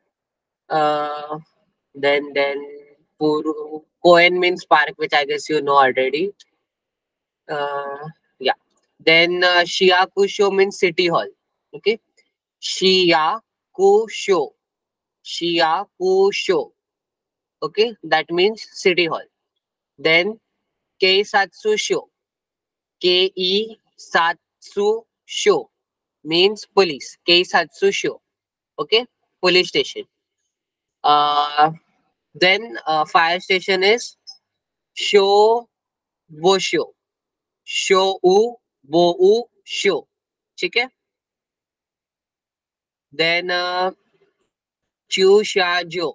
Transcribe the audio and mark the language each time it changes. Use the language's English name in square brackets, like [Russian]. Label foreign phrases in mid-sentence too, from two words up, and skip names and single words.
[English] Then Koen means park, which I guess you know already. Yeah. Then Shiakusho means city hall. Okay. Shiakusho. Shiakusho. Okay. That means city hall. Then Keisatsu Sho. Keisatsu Sho means police. Keisatsu Sho. Okay. Police station. Then fire station is Sho Bosho. [Japanese] Sho U Bo U Sho. [Hindi] ठीक है. [English] Then Chu Sha Jo.